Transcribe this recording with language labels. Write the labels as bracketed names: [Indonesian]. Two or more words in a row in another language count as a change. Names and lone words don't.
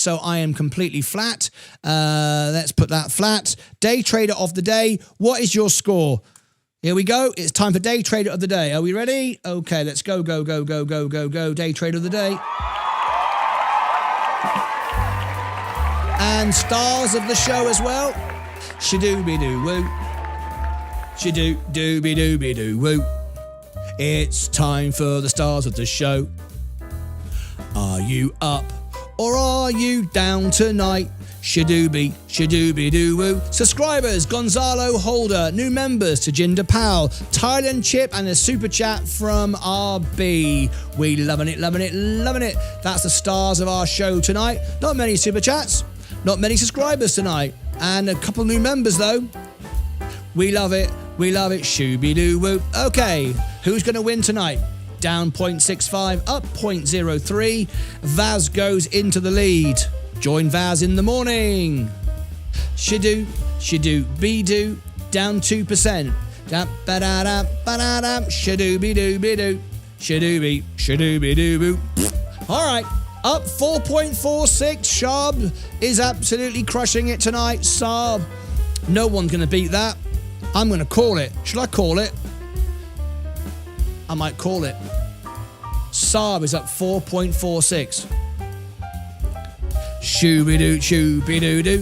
[English] So I am completely flat. Let's put that flat. Day Trader of the Day. What is your score? Here we go. It's time for Day Trader of the Day. Are we ready? Okay, let's go. Day Trader of the Day. And stars of the show as well. Shadooby-doo-woo. Shadoo-dooby-dooby-doo-woo. It's time for the stars of the show. Are you up or are you down tonight? Shadooby-doo-woo. Subscribers, Gonzalo Holder. New members, Tajinder Pal, Thailand Chip, and a super chat from RB. We loving it. That's the stars of our show tonight. Not many super chats, not many subscribers tonight, and a couple new members though. We love it. Shooby-doo-woo. Okay, who's going to win tonight? Down 0.65, up 0.03. Vaz goes into the lead. Join Vaz in the morning. Shadoo-be-doo, down 2%. Shadooby-doo-be-doo. Shadooby-doo-boo. All right, up 4.46. Sharb is absolutely crushing it tonight. Saab, no one's going to beat that. I'm going to call it. Should I call it? I might call it. Saab is up 4.46. Shooby-doo.